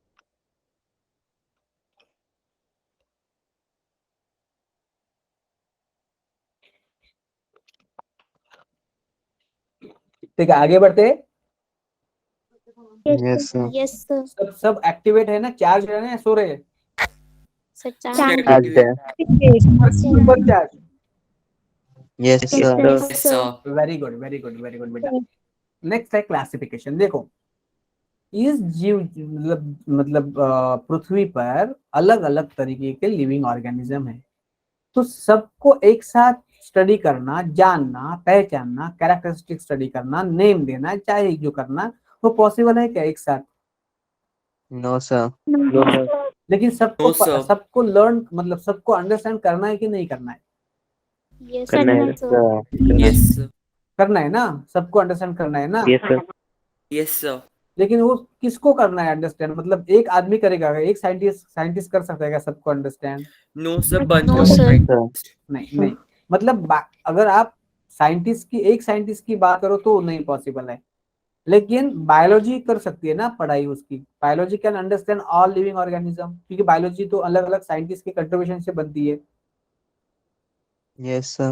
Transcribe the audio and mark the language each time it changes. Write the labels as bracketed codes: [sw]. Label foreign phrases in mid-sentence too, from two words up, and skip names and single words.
[hi] ठीक है, आगे बढ़ते हैं। [en] Yes, sir. Yes, sir. [hi] सब एक्टिवेट है ना, चार्ज है ना, सो रहे हैं? [en] Sir, Charge. charge. super charge. Yes, Yes, sir. sir. Yes, sir. very good, very good, very good बेटा। [hi] नेक्स्ट है क्लासिफिकेशन। देखो इस जीव मतलब पृथ्वी पर अलग अलग तरीके के [en] living organism [hi] है, तो सबको एक साथ स्टडी करना, जानना, पहचानना, [en] characteristic study [hi] करना, नेम देना, चाहे जो करना, वो पॉसिबल है क्या एक साथ? [en] No, sir. No. [hi] लेकिन [en] No, sir. [hi] सबको लर्न मतलब सबको अंडरस्टैंड करना है कि नहीं करना है? [en] Yes, [hi] करना है, [en] sir. sir. Yes, sir. [hi] करना है ना, सबको अंडरस्टैंड करना है ना। [en] Yes, sir. Yes, sir. [hi] लेकिन वो किसको करना है अंडरस्टैंड? मतलब एक आदमी करेगा, एक साइंटिस्ट कर सकता है क्या सबको अंडरस्टैंड? [en] No, sir. Bunch No, of sir. scientists. [hi] नहीं नहीं, मतलब अगर आप एक साइंटिस्ट की बात करो तो नहीं पॉसिबल है, लेकिन बायोलॉजी कर सकती है ना पढ़ाई उसकी। [en] biology can understand all living organism, [hi] क्योंकि बायोलॉजी तो अलग अलग साइंटिस्ट के कंट्रीब्यूशन से बनती है। [en] Yes, sir.